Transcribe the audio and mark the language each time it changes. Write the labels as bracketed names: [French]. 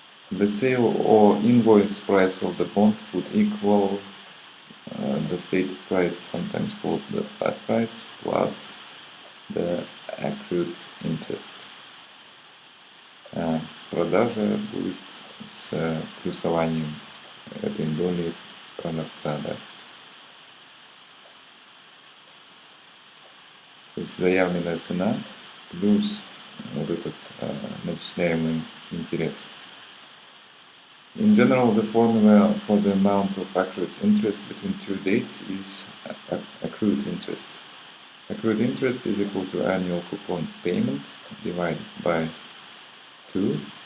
[English] The sale or invoice price of the bond would equal the stated price, sometimes called the flat price, plus the accrued interest. [Russian] Продажа будет с плюсованием этой доли продавца, да. То есть заявленная цена плюс вот этот начисляемый интерес. [English] In general, the formula for the amount of accrued interest between two dates is accrued interest. Accrued interest is equal to annual coupon payment divided by 2.